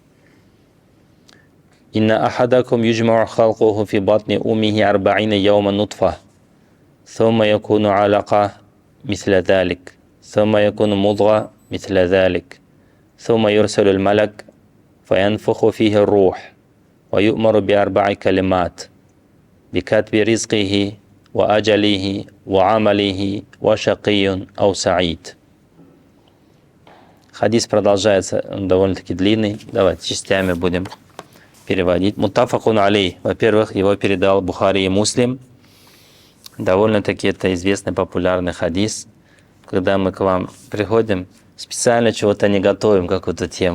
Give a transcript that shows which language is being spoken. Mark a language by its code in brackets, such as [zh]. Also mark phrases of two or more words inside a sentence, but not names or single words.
[ar] إن أحدكم يجمع خلقه في بطن أمه 40 يوما نطفة ثم يكون علقة مثل ذلك ثم يكون مضغة مثل ذلك ثم يرسل الملك فينفخ فيه الروح ويؤمر ب4 كلمات بكتب رزقه وأجله وعمله وشقي أو سعيد. [ru] Хадис продолжается, он довольно-таки длинный. Давайте частями будем переводить. [ar] متفق عليه. [ru] Во-первых, его передал Бухари и Муслим. Довольно-таки это известный популярный хадис. Когда мы к вам приходим, специально чего-то не готовим, какую-то тему.